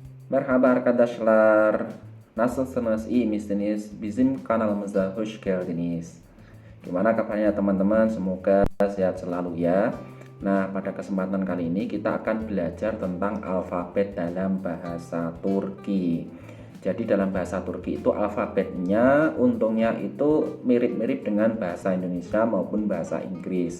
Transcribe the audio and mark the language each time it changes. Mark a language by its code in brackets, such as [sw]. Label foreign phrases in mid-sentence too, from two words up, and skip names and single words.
[tr] Merhaba arkadaşlar. Nasılsınız? İyi misiniz? Bizim kanalımıza hoş geldiniz. [id] Gimana kabarnya teman-teman? Semoga sehat selalu ya. Nah, pada kesempatan kali ini kita akan belajar tentang alfabet dalam bahasa Turki. Jadi dalam bahasa Turki itu alfabetnya untungnya itu mirip-mirip dengan bahasa Indonesia maupun bahasa Inggris.